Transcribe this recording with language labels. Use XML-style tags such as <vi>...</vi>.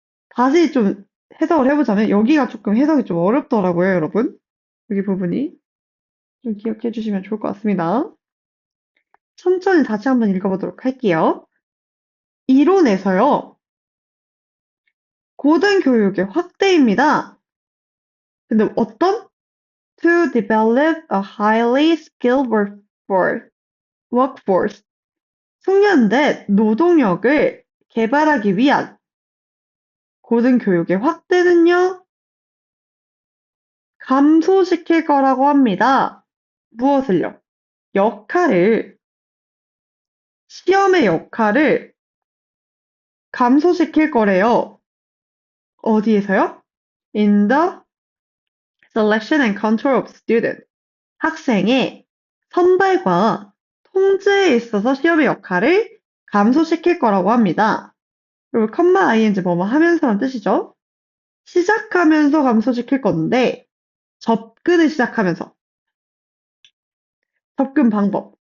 <ko>다시 좀 해석을 해보자면 여기가 조금 해석이 좀 어렵더라고요, 여러분. 여기 부분이 좀 기억해 주시면 좋을 것 같습니다. 천천히 다시 한번 읽어보도록 할게요. 이론에서요, 고등교육의 확대입니다. 근데 어떤?</ko> <en>To develop a highly skilled workforce.</en> <ko>숙련된 노동력을 개발하기 위한 고등교육의 확대는요, 감소시킬 거라고 합니다. 무엇을요? 역할을, 시험의 역할을 감소시킬 거래요. 어디에서요?</ko> <en>In the selection and control of students.</en> <ko>학생의 선발과 통제에 있어서 시험의 역할을 감소시킬 거라고 합니다. 그리고 컴마 ing 뭐뭐 하면서란 뜻이죠. 시작하면서 감소시킬 건데 접근을 시작하면서 접근 방법.</ko>